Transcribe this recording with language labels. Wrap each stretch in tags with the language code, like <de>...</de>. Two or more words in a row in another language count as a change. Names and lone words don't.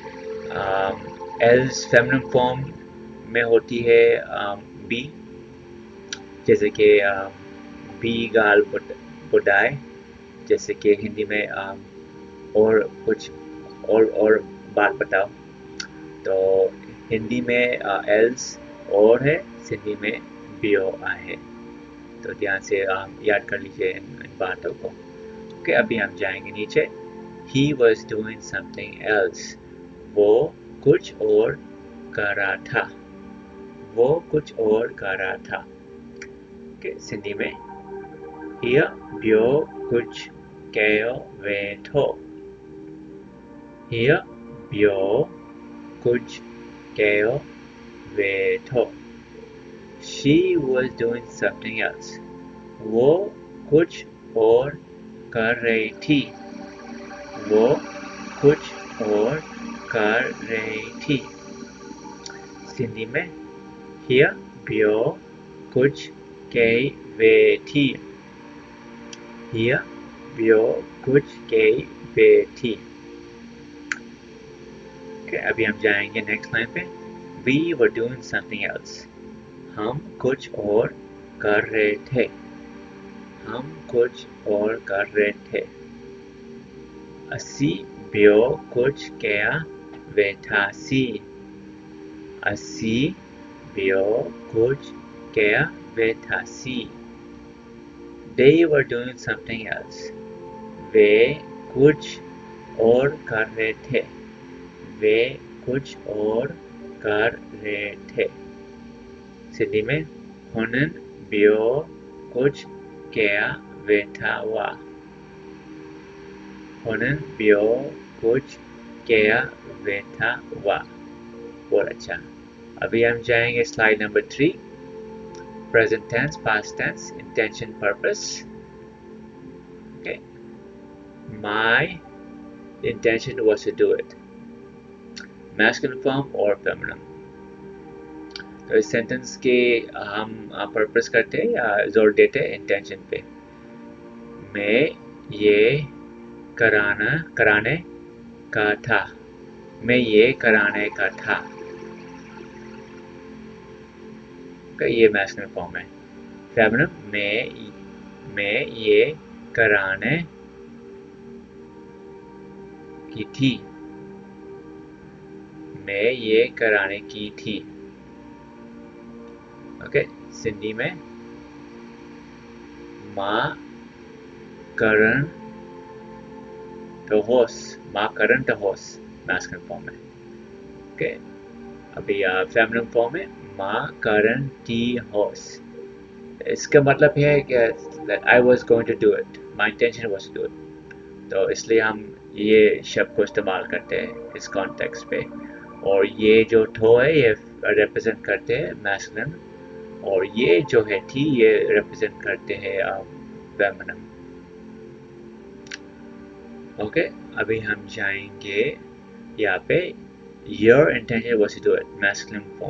<en>else feminine form</en> <hi>में होती है बी, जैसे कि</hi> <sd>बी गाल बुडाए,</sd> <hi>जैसे कि हिंदी में और कुछ और बात बताओ। तो हिंदी में एल्स और है, सिंधी में बियो है। तो ध्यान से याद कर लीजिए इन बातों को। ओके, अभी हम जाएंगे नीचे।</hi> <en>He was doing something else.</en> <hi>वो कुछ और कर रहा था। वो कुछ और कर रहा था। ओके, सिंधी में</hi> <sd>हीअ ॿियो कुछ कयो वेठो। हीअ ॿियो कुछ कयो वेठो।</sd> <en>She was doing something else.</en> <hi>वो कुछ और कर रही थी। वो कुछ और कर रही थी। सिंधी में</hi> <sd>हीअ ॿियो कुछ कई वेठी। हीअ ॿियो कुछ कई वेठी।</sd> <hi>अभी हम जाएंगे</hi> <en>next line</en> <hi>पे।</hi> <en>We were doing something else.</en> <hi>हम कुछ और कर रहे थे। हम कुछ और कर रहे थे।</hi> <sd>असी ॿियो कुछ कया वेठासी। असी ॿियो कुछ कया वेठासी।</sd> <en>They were doing something else.</en> <hi>वे कुछ और कर रहे थे। वे कुछ और कर रहे थे। सिंधी में</hi> <sd>हुननि ॿियो कुछ कया वेठा हुआ। हुननि ॿियो कुछ कया वेठा हुआ।</sd> <hi>बहुत अच्छा। अभी हम जाएंगे</hi> <en>slide number</en> <hi>3,</hi> <en>present tense, past tense, intention, purpose. Okay. My intention was to do it. Masculine form or feminine.</en> <hi>तो इस सेंटेंस के हम पर्पस करते हैं या जोर देते हैं इंटेंशन पे। मैं ये कराने का था। मैं ये कराने का था। ये</hi> <en>masculine form</en> <hi>है। फेमिनिन मैं ये कराने की थी। मैं ये कराने की थी। ओके, सिंधी में</hi> <sd>मां करण टहोस। मां करण टहोस</sd> <en>masculine form</en> <sd>है।</sd> <hi>ओके, अभी</hi> <en>feminine form</en> <hi>है</hi> <sd>मां करण टी होस।</sd> <hi>इसका मतलब है कि</hi> <en>that I was going to do it. My intention was to do it.</en> <hi>तो इसलिए हम ये शब्द को इस्तेमाल करते हैं इस कॉन्टेक्स्ट पे। और ये जो ठो है ये रिप्रेजेंट करते हैं मैस्कुलिन, और ये जो है थी ये रिप्रेजेंट करते हैं फेमिनिन। ओके, अभी हम जाएंगे यहाँ पे</hi> <en>Your intention was to do it, masculine form.</en>